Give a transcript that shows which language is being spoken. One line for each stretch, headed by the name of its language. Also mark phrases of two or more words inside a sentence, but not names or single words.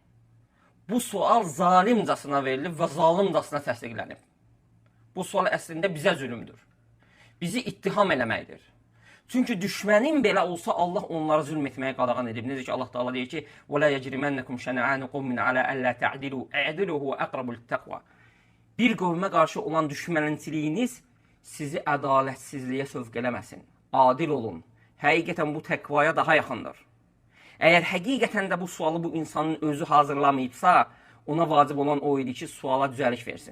Azerbaijani: Bu sual zalimcasına verilib və zalimcasına təsdiqlənib. Bu sual əslində bizə zülümdür. Bizi ittiham eləməkdir. Çünki düşmənin belə olsa Allah onlara zülm etməyə qadağan edib. Necə ki Allah Taala deyir ki:
Arabic: "ولا يجرمنكم شنآن قوم على ألا تعدلوا اعدلوا هو أقرب للتقوى."
Azerbaijani: Bir qövmə qarşı olan düşmənçiliyiniz sizi ədalətsizliyə sövq eləməsin. Adil olun. Həqiqətən bu təqvaya daha yaxındır. Əgər həqiqətən də bu sualı bu insanın özü hazırlamayıbsa, ona vacib olan o idi ki, suala düzəliş versin.